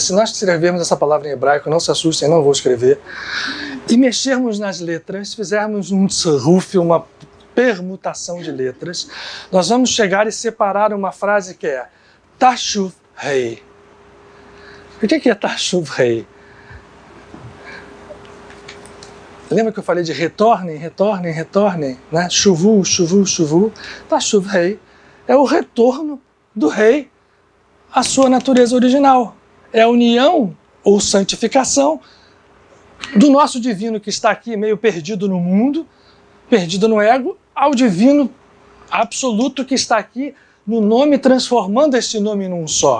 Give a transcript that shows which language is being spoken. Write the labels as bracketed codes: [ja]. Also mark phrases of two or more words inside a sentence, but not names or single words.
[pt] Se nós escrevermos essa palavra em hebraico, não se assustem, não vou escrever, e mexermos nas letras, fizermos um tzaruf, uma permutação de letras, nós vamos chegar e separar uma frase que é [he] תשוב רי. [pt] O que é [he] תשוב רי? [pt] Lembra que eu falei de retornem, retornem, retornem, né? [he] שובו שובו שובו. תשוב רי [pt] é o retorno do rei à sua natureza original. É a união ou santificação do nosso divino que está aqui meio perdido no mundo, perdido no ego, ao divino absoluto que está aqui no nome, transformando esse nome num só.